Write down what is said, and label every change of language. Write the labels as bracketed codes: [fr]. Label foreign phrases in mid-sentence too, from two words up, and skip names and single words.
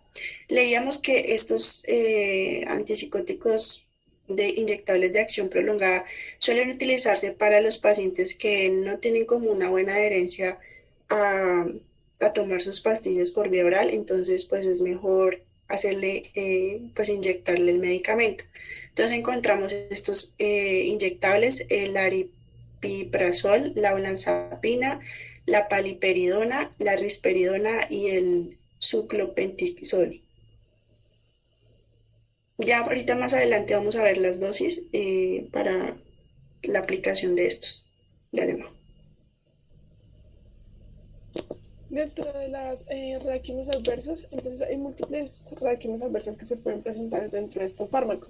[es] Leíamos que estos antipsicóticos inyectables de acción prolongada suelen utilizarse para los pacientes que no tienen como una buena adherencia a, a tomar sus pastillas por vía oral, entonces pues es mejor hacerle, pues inyectarle el medicamento. Entonces encontramos estos inyectables, el aripiprazol, la olanzapina, la paliperidona, la risperidona y el suclopentisol. Ya ahorita más adelante vamos a ver las dosis para la aplicación de estos. Dale, Mau. Dentro de las reacciones adversas, entonces hay múltiples reacciones adversas que se pueden presentar dentro de estos fármacos.